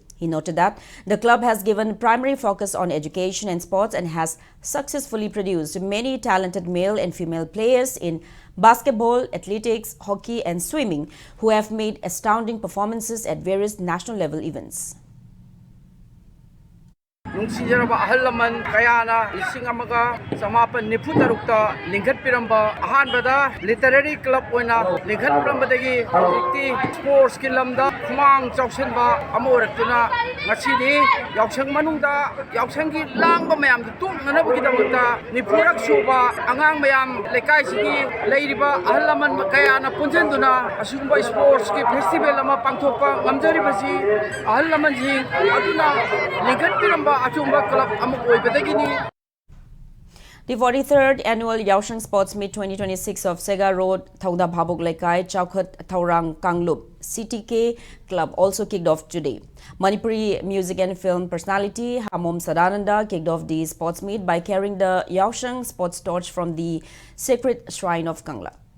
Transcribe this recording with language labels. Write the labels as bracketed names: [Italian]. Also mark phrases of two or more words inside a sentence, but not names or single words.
[English] He noted that the club has given primary focus on education and sports and has successfully produced many talented male and female players in basketball, athletics, hockey, and swimming who have made astounding performances at various national level events. [Manipuri] ꯅꯨꯡꯁꯤꯖꯔꯕ ꯑꯍꯜ ꯂꯃꯟ ꯀꯌꯥꯅ 1994ꯇ ꯂꯤꯡꯈꯠꯄꯤꯔꯝꯕ ꯑꯍꯥꯟꯕꯗ [English] literary club [Manipuri] ꯑꯣꯏꯅ ꯂꯤꯡꯈꯠꯄꯤꯔꯝꯕꯗꯒꯤ ꯍꯧꯖꯤꯛꯇꯤ ꯁ꯭ꯄꯣꯔꯠꯁꯀꯤ ꯂꯝꯗ ꯈꯨꯃꯥꯡ ꯆꯥꯎꯁꯤꯟꯕ ꯑꯃ ꯑꯣꯏꯔꯛꯇꯨꯅ ꯉꯁꯤꯗꯤ ꯌꯥꯎꯁꯪ ꯃꯅꯨꯡꯗ ꯌꯥꯎꯁꯪꯒꯤ ꯂꯥꯡꯕ ꯃꯌꯥꯝꯗꯨ ꯇꯣꯛꯅꯅꯕꯒꯤꯗꯃꯛꯇ 40ꯔꯛ ꯁꯨꯕ ꯑꯉꯥꯡ ꯃꯌꯥꯝ ꯂꯩꯀꯥꯏꯁꯤꯒꯤ ꯂꯩꯔꯤꯕ ꯑꯍꯜ ꯂꯃꯟ ꯀꯌꯥꯅ ꯄꯨꯟꯁꯤꯟꯗꯨꯅ ꯑꯁꯤꯒꯨꯝꯕ [English] sports festival [Manipuri] ꯑꯃ ꯄꯥꯡꯊꯣꯛꯄ ꯉꯝꯖꯔꯤꯕꯁꯤ ꯑꯍꯜ ꯂꯃꯟꯁꯤꯡ ꯑꯗꯨꯅ ꯂꯤꯡꯈꯠꯄꯤꯔꯝꯕ [English] The 43rd Annual Yaoshang Sports Meet 2026 of Sega Road, Thauda Bhabuk Laikai, Chaukhat Thaurang Kanglup, CTK Club also kicked off today. Manipuri music and film personality Hamom Sadananda kicked off the sports meet by carrying the Yaoshang sports torch from the sacred shrine of Kangla.